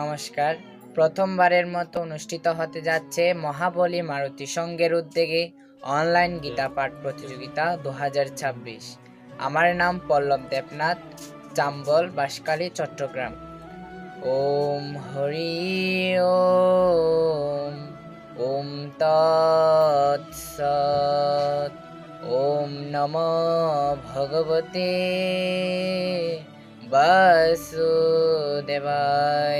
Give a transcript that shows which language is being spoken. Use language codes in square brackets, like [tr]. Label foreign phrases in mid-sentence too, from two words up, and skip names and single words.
[bn] নমস্কার। প্রথমবারের মতো অনুষ্ঠিত হতে যাচ্ছে মহাবলী মারুতি সংঘের উদ্যোগে অনলাইন গীতা পাঠ প্রতিযোগিতা 2026। আমার নাম পল্লব দেবনাথ, চাম্বল, বাঁশখালী, চট্টগ্রাম। [sa] ওম হরি ওম, ওম তৎসৎ। ওম নমো ভগবতে वासुदेवाय।